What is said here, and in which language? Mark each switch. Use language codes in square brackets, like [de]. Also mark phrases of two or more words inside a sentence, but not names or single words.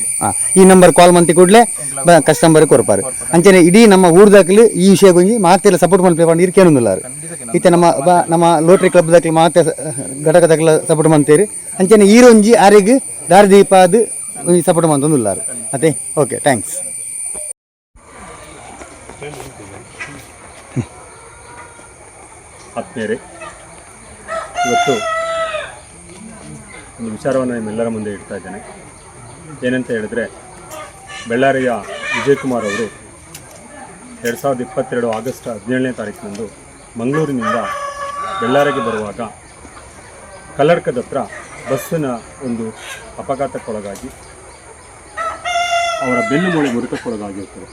[tcy] ಈ ನಂಬರ್ ಕಾಲ್ ಮಂತಿ ಕೂಡಲೇ ಕಸ್ಟಮರ್ ಕೊರಪಾರು ಅಂಚನೆ ಇಡೀ ನಮ್ಮ ಊರ್ದಾಕ್ಲು ಈ ವಿಷಯ ಗುಂಜಿ ಮಾತೆಲ್ಲ ಸಪೋರ್ಟ್ ಮಾಡ್ಕೊಂಡು ಇರ್ಕೇನೊಂದಿಲ್ಲ ಇತ್ತೆ ನಮ್ಮ ಲೋಟ್ರಿ ಕ್ಲಬ್ ದಾಕ್ಲು ಮಾತೆ ಘಟಕದಾಕ್ಲ ಸಪೋರ್ಟ್ ಮಾಡ್ತೀರಿ ಅಂಚನೆ ಈರೊಂಜಿ ಆರಿಗೆ ದಾರಿದೀಪ ಅದು ಸಪೋರ್ಟ್ ಮಾಡ್ತೊಂದಿಲ್ಲ ಅದೇ. [en] OK, thanks. [kn] ಆತ್ಮೀಯರೇ, ಇವತ್ತು ಒಂದು ವಿಚಾರವನ್ನು ನಿಮ್ಮೆಲ್ಲರ ಮುಂದೆ ಇಡ್ತಾ ಇದ್ದೇನೆ. ಏನಂತ ಹೇಳಿದ್ರೆ, ಬಳ್ಳಾರಿಯ ವಿಜಯಕುಮಾರ್ ಅವರು 2022 ಆಗಸ್ಟ್ 17ನೇ ತಾರೀಕಿನಂದು ಮಂಗಳೂರಿನಿಂದ ಬಳ್ಳಾರಿಗೆ ಬರುವಾಗ ಕಲ್ಲಡ್ಕದ ಹತ್ರ ಬಸ್ಸಿನ ಒಂದು ಅಪಘಾತಕ್ಕೊಳಗಾಗಿ ಅವರ ಬೆನ್ನು ಮೂಳೆ ಮುರಿತಕ್ಕೊಳಗಾಗಿರುತ್ತದೆ.